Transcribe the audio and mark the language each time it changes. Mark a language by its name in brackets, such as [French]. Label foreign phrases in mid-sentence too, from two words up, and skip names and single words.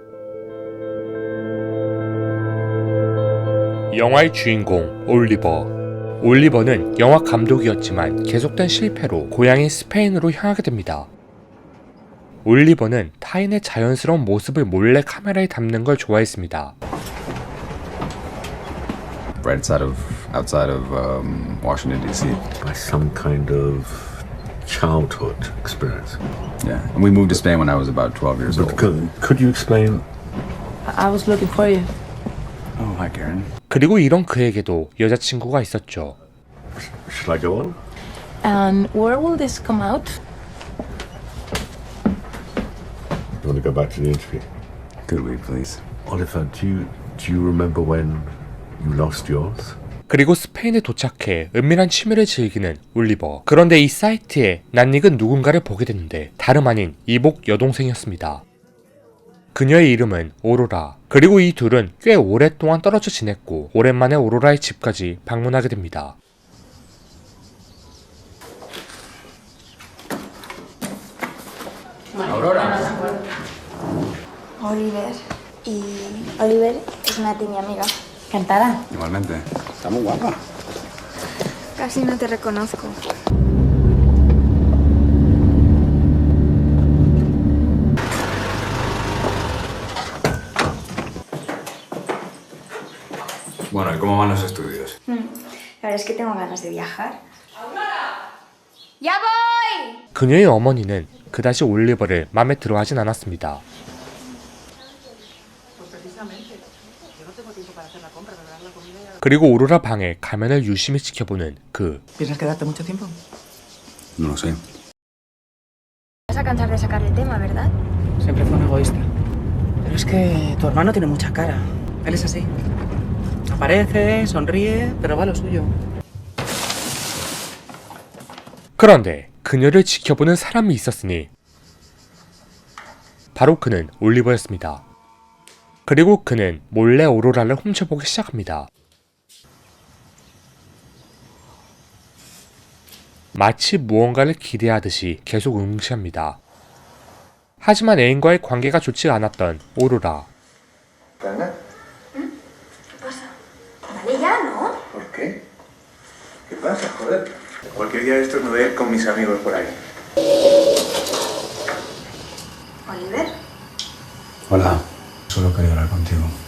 [Korean] 영화의 주인공 올리버. 올리버는 영화 감독이었지만 계속된 실패로 고향인 스페인으로 향하게 됩니다. 올리버는 타인의 자연스러운 모습을 몰래 카메라에 담는 걸 좋아했습니다. [English] Right outside of Washington D.C. By some kind of childhood experience. Yeah, and we moved to Spain when I was about 12 years But old. could you explain? I was looking for you. Oh, hi, Karen. [Korean] 그리고 이런 그에게도 여자친구가 있었죠. [English] Should I go on? And where will this come out? You want to go back to the interview? Could we, please? Oliver, do you remember when you lost yours? [Korean] 그리고 스페인에 도착해 은밀한 취미를 즐기는 올리버. 그런데 이 사이트에 낯익은 누군가를 보게 됐는데 다름 아닌 이복 여동생이었습니다. 그녀의 이름은 오로라. 그리고 이 둘은 꽤 오랫동안 떨어져 지냈고 오랜만에 오로라의 집까지 방문하게 됩니다. [Spanish] Aurora. Oliver. Y Oliver es Nati, mi amiga. Encantada. Igualmente. Está muy guapa. Casi no te reconozco. Bueno, ¿y cómo van los estudios? La verdad es que tengo ganas de viajar. ¡Ya voy! [Korean] 그녀의 어머니는 그다지 올리버를 마음에 들어하진 않았습니다. 그리고 오로라 방에 가면을 유심히 지켜보는 그. [Spanish] ¿Piensas quedarte mucho tiempo? No lo sé. Vas a cansar de sacar el tema, ¿verdad? Siempre fue un egoísta. Pero es que tu hermano tiene mucha cara. Él es así. Aparece, sonríe, pero va a lo suyo. [Korean] 그런데 그녀를 지켜보는 사람이 있었으니 바로 그는 올리버였습니다. 그리고 그는 몰래 오로라를 훔쳐보기 시작합니다. 마치 무언가를 기대하듯이 계속 응시합니다. 하지만 애인과의 관계가 좋지 않았던 오로라. [Spanish] ¿Qué pasa? Vale ya, ¿no? ¿Por qué? ¿Qué pasa, joder? Cualquier día de estos me voy a ir con mis amigos por ahí. Oliver. Hola. Solo quería hablar contigo.